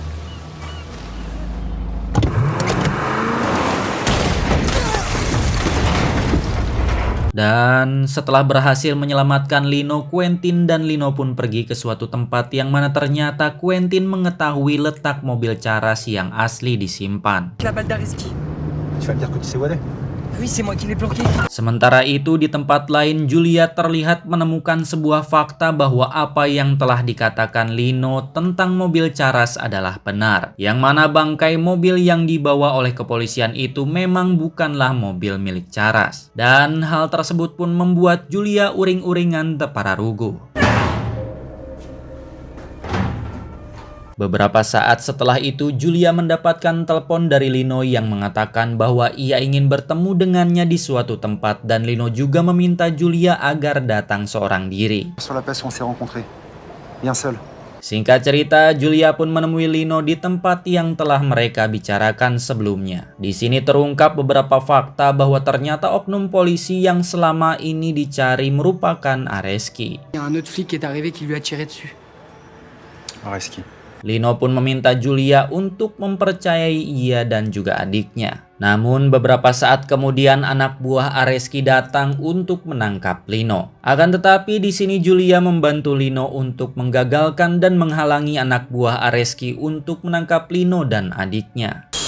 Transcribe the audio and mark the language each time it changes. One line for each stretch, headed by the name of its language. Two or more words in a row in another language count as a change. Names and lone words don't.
Indonesian: Dan setelah berhasil menyelamatkan Lino, Quentin dan Lino pun pergi ke suatu tempat yang mana ternyata Quentin mengetahui letak mobil Charles yang asli disimpan.
French: La balle d'Areski. Tu vas me dire que tu sais où elle est? Oui, c'est moi qui l'ai planqué.
Indonesian: Sementara itu di tempat lain Julia terlihat menemukan sebuah fakta bahwa apa yang telah dikatakan Lino tentang mobil Charas adalah benar. Yang mana bangkai mobil yang dibawa oleh kepolisian itu memang bukanlah mobil milik Charas. Dan hal tersebut pun membuat Julia uring-uringan tepararugu. Beberapa saat setelah itu, Julia mendapatkan telepon dari Lino yang mengatakan bahwa ia ingin bertemu dengannya di suatu tempat dan Lino juga meminta Julia agar datang seorang diri.
French: Sur la place où on s'est rencontrés. Bien seul.
Indonesian: Singkat cerita, Julia pun menemui Lino di tempat yang telah mereka bicarakan sebelumnya. Di sini terungkap beberapa fakta bahwa ternyata oknum polisi yang selama ini dicari merupakan Areski.
French: Il y a un autre flic qui est arrivé qui lui a tiré dessus. Areski.
Indonesian: Lino pun meminta Julia untuk mempercayai ia dan juga adiknya. Namun beberapa saat kemudian anak buah Areski datang untuk menangkap Lino. Akan tetapi di sini Julia membantu Lino untuk menggagalkan dan menghalangi anak buah Areski untuk menangkap Lino dan adiknya.